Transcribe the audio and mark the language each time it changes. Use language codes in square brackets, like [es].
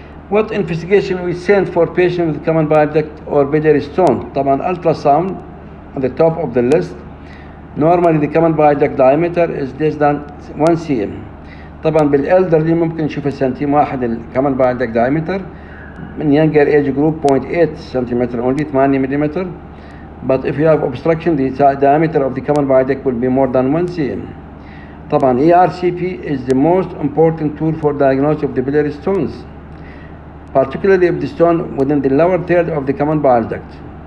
[en] What investigation we send for patients with common bile duct or biliary stone? طبعا ultrasound on the top of the list. Normally the common bile duct diameter is less than 1 cm. [ar] طبعا بالelderly ممكن نشوف سنتيم واحد الكومن bile duct diameter. [en] من younger age group 0.8 centimeter only, 8 millimeter. But if you have obstruction, the diameter of the common bile duct will be more than 1 cm. طبعا ERCP is the most important tool for diagnosis of the biliary stones, particularly if the stone within the lower third of the common bile duct.